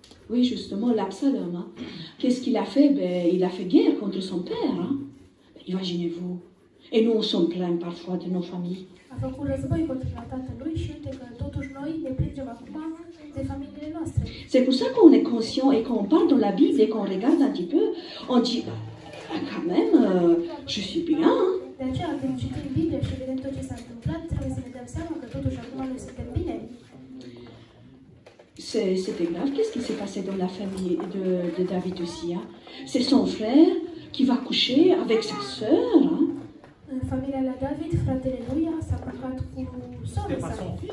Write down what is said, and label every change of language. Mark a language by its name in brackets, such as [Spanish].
[French] Oui, justement, l'Absalom. Hein. Qu'est-ce qu'il a fait? Ben, il a fait guerre contre son père. Hein. Imaginez-vous. Et nous, on s'en plaint parfois de nos familles. [Romanian] A făcut război contra tatălui și uite că totuși noi ne plângem acum de familiile noastre. [French] C'est pour ça qu'on est conscient et qu'on parle dans la Bible et qu'on regarde un petit peu, on dit, quand même, je suis bien. Hein. [Romanian] De aceea, când citim Biblia și vedem tot ce s-a întâmplat, trebuie să ne dăm seama că totuși acum noi suntem bine. [French] C'était grave. Qu'est-ce qui s'est passé dans la famille de David aussi? Hein? C'est son frère qui va coucher avec sa sœur. Hein? [Romanian] În familia lui David, fratele lui s-a culcat cu sora sa.